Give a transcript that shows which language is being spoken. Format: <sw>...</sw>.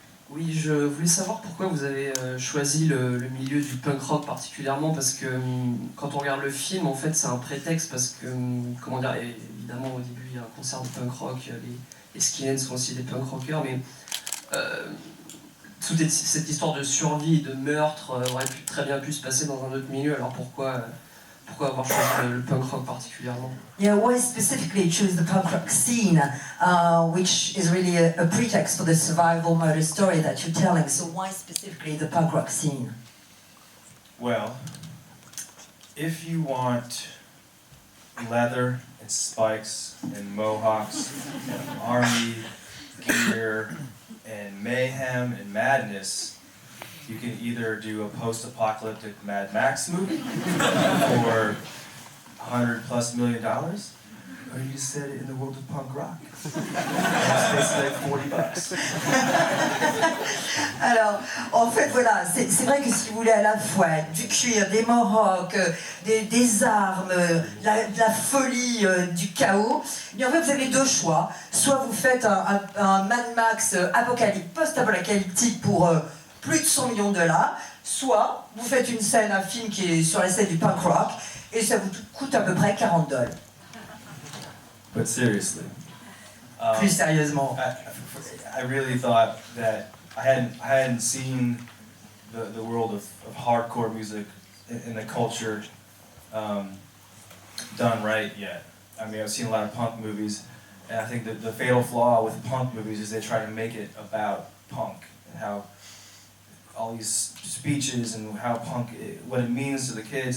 <fr>Oui, je voulais savoir pourquoi vous avez choisi le milieu du punk rock particulièrement, parce que quand on regarde le film, en fait, c'est un prétexte, parce que, comment dire, évidemment, au début, il y a un concert de punk rock, les skinheads sont aussi des punk rockers, mais toute cette histoire de survie, de meurtre, aurait très bien pu se passer dans un autre milieu, alors pourquoi avoir choisi le punk rock particulièrement?</fr> <en>Yeah, why specifically choose the punk rock scene, which is really a pretext for the survival murder story that you're telling? So why specifically the punk rock scene? Well, if you want leather and spikes and mohawks and army gear and mayhem and madness, you can either do a post-apocalyptic Mad Max movie for $100+ million, or you set it in the world of punk rock. It's basically like $40.</en> <fr>Alors, en fait, voilà, c'est vrai que si vous voulez à la fois du cuir, des mohawks, des armes, de la folie, du chaos, bien en fait, vous avez deux choix. Soit vous faites un Mad Max post-apocalyptique pour plus de 100 millions de $, soit vous faites une scène, un film qui est sur la scène du punk rock, et ça vous coûte à peu près $40.</fr> <en>But seriously.</en> <fr>Plus sérieusement.</fr> <en>I really thought that I hadn't seen the world of hardcore music in the culture done right yet. I mean, I've seen a lot of punk movies, and I think that the fatal flaw with punk movies is they try to make it about punk and how all these speeches and how punk, what it means to the kids.</en>